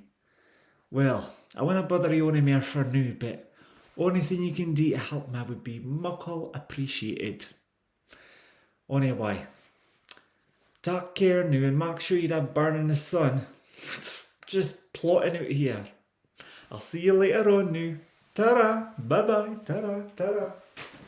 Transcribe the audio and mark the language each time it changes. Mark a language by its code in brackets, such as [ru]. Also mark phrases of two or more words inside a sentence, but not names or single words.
[en] Well, I won't bother you any more for now, but anything you can do to help me would be muckle appreciated. Anyway, take care now and make sure you don't burn in the sun. It's just plotting out here. I'll see you later on now. Ta-ra, bye-bye, ta-ra, ta-ra.